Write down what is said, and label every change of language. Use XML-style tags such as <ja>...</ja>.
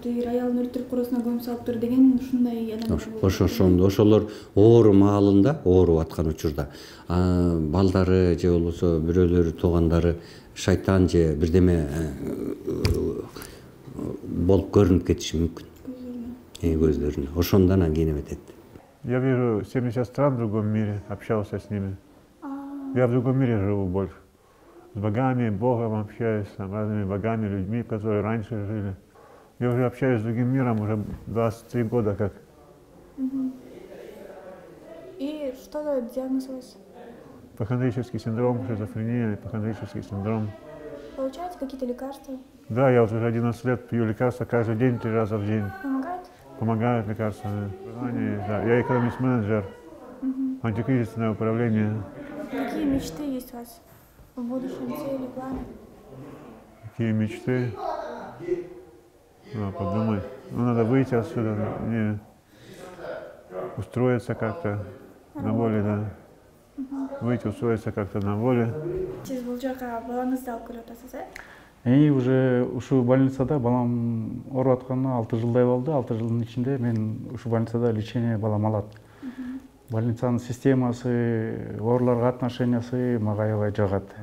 <ky>Аялын өлтүрүп коросуна көмүп салыптыр деген ушундай адамдар. Ошолор оору маалында, ооруп аткан учурда балдары же болбосо бирөөлөрү, туугандары шайтан же бирдеме болуп көрүнүп кетиши мүмкүн. Көздөрүнө. Ошондон кийин эметет.</ky> <ru>Я вижу 70 стран в другом мире, общался с ними. Я в другом мире живу больше. С богами, Богом общаюсь, с разными богами, людьми, которые раньше жили. Я уже общаюсь с другим миром уже 23 года как. И что за диагноз у вас? Ипохондрический синдром, шизофрения, ипохондрический синдром. Получаете какие-то лекарства? Да, я уже 11 лет пью лекарства каждый день, 3 раза в день. Помогает? Помогают лекарства. Да. Я экономист-менеджер, антикризисное управление. Какие мечты есть у вас в будущем, цели, планы? Какие мечты? Подумай. Надо выйти отсюда, не устроиться как-то на воле, да. Выйти, устроиться как-то на воле.</ru> <ky>Сиз бул жака балаңызды алып келип атасыз, э? Уже ушу больницада балам ооруп атканына 6 жылдай болду. 6 жылдын ичинде мен ушу больницада лечение балам алат. Больницанын системасы, ооруларга отношениясы мага аябай жагат.</ky>